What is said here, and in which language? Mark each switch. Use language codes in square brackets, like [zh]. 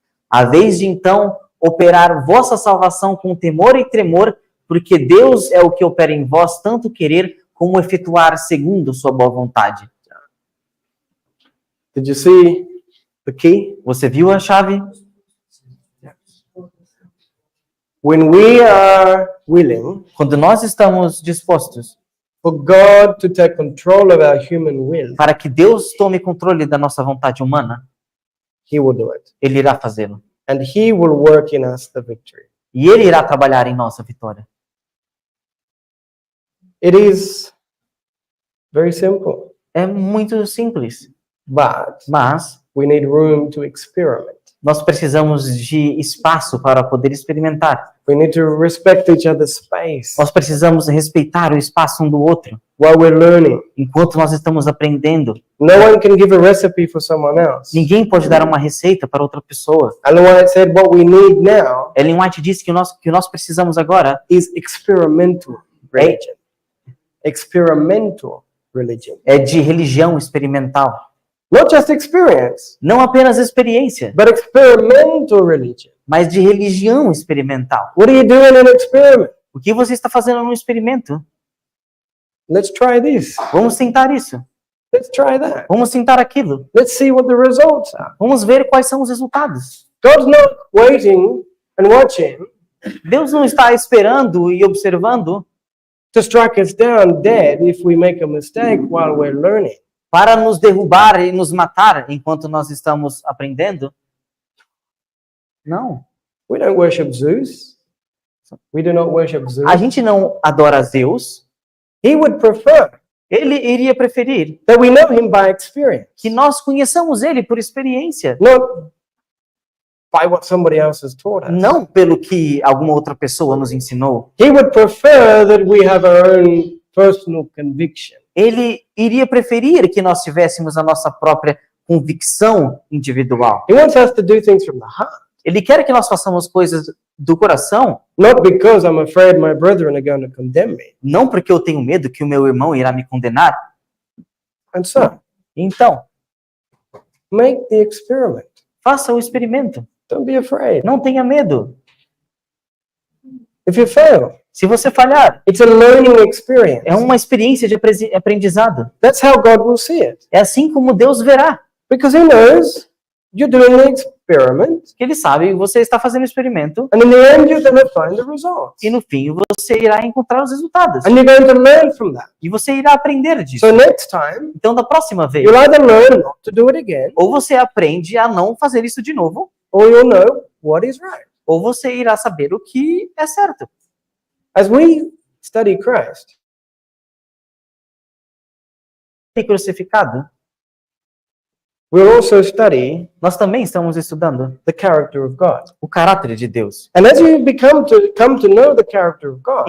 [pt] A vez de então operar vossa salvação com temor e tremor, porque Deus é o que opera em vós tanto querer como efetuar segundo sua boa vontade. [en] Did you see the key? [pt] Você viu a chave? [en] When we are willing [pt] Quando nós estamos dispostos [en] for God to take control of our human will, [pt] para que Deus tome controle da nossa vontade humana, [en] He will do it. [pt] Ele irá fazê-lo. [en] And He will work in us the victory. [pt] E Ele irá trabalhar em nossa vitória. [en] It is very simple, [pt] É muito simples, [en] but [pt] mas [en] we need room to experiment. [pt] Nós precisamos de espaço para poder experimentar. [en] We need to respect each other's space [pt] Nós precisamos respeitar o espaço um do outro [en] while we're learning. [pt] enquanto nós estamos aprendendo. [en] No one can give a recipe for someone else. [pt] Ninguém pode dar uma receita para outra pessoa. [en] Ellen White said what we need now [pt] Ellen White disse que que nós precisamos agora [en] is experimental religion. Experimental religion. [pt] é de religião experimental. [en] Not just experience, [pt] Não apenas experiência, [en] but experimental religion. [pt] mas de religião experimental. [en] What are you doing in an experiment? [pt] O que você está fazendo num experimento? [en] Let's try this. [pt] Vamos tentar isso. [en] Let's try that. [pt] Vamos tentar aquilo. [en] Let's see what the results are. [pt] Vamos ver quais são os resultados. [en] God's not waiting and watching [pt] Deus não está esperando e observando [en] to strike us down dead if we make a mistake while we're learning. [pt] para nos derrubar e nos matar enquanto nós estamos aprendendo. Não. [en] We don't worship Zeus. We do not worship Zeus. [pt] A gente não adora Zeus. [en] He would prefer [pt] Ele iria preferir [en] that we know him by experience, [pt] que nós conheçamos ele por experiência, [en] not by what somebody else has taught us. [pt] não pelo que alguma outra pessoa nos ensinou. [en] He would prefer that we have our own personal conviction. [pt] Ele iria preferir que nós tivéssemos a nossa própria convicção individual. [en] He wants us to do things from the heart, [pt] Ele quer que nós façamos coisas do coração, [en] not because I'm afraid my brethren are going to condemn me. [pt] não porque eu tenho medo que o meu irmão irá me condenar. [en] And so, [pt] Então, [en] make the experiment. [pt] faça o experimento. [en] Don't be afraid. [pt] Não tenha medo. [en] If you fail, [pt] Se você falhar, [en] it's a learning experience. [pt] é uma experiência de aprendizado. [en] That's how God will see it. [pt] É assim como Deus verá. [en] Because He knows you're doing the experiment, [pt] Que Ele sabe que você está fazendo o experimento [en] and in the end, you're going to find the results. [pt] e no fim você irá encontrar os resultados. [en] And you're going to learn from that. [pt] E você irá aprender disso. [en] So next time, [pt] Então, da próxima vez, [en] you'll either learn not to do it again, [pt] ou você aprende a não fazer isso de novo, [en] or you'll know what is right. [pt] ou você irá saber o que é certo. [en] As we study Christ, [pt] E crucificado, [en] we'll also study [pt] nós também estamos estudando [en] the character of God. [pt] o caráter de Deus. [en] And as you come to know the character of God,